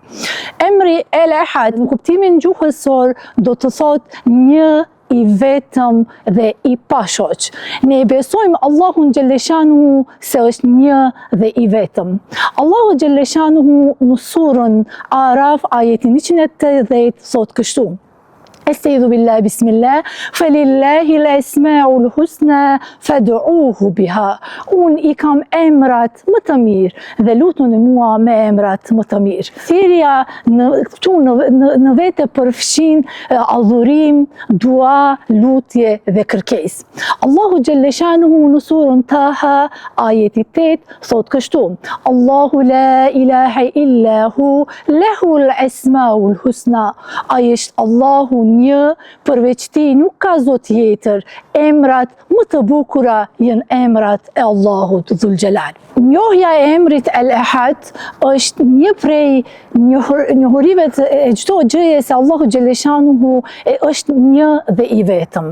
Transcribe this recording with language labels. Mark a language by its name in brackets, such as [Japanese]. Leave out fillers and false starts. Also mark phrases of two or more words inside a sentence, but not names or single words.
[Albanian] Emri Al-Ahad në kuptimin gjuhësor do të thotë një I vetëm dhe I pashoq. Ne besojmë Allahun Gjelleshanuhu se është një dhe I vetëm. Allahu Gjelleshanuhu në surën Araf ajetin 180 thot kështu: [Arabic] أستعيذ بالله بسم الله فلله الأسماء الحسنى فادعوه بها. [Albanian] Unë I kam emrat më të mirë dhe lutuni mua me emrat më të mirë. Thirrja në vete përfshin adhurim, dua, lutje dhe kërkesë. Allahu Gjelleshanuhu në surën Taha ajeti 8 thot kështu: [Arabic] الله لا إله إلا هو له الأسماء الحسنى. [Albanian] Ai është Allahu një, përveç Tij nuk ka zot tjetër. Emrat më të bukura janë emrat e Allahut [Arabic] ذو الجلال. [Albanian] Njohja e emrit Al-Ahad është një prej njohurive e çdo gjëje se Allahu Gjelleshanuhu është një dhe I vetëm.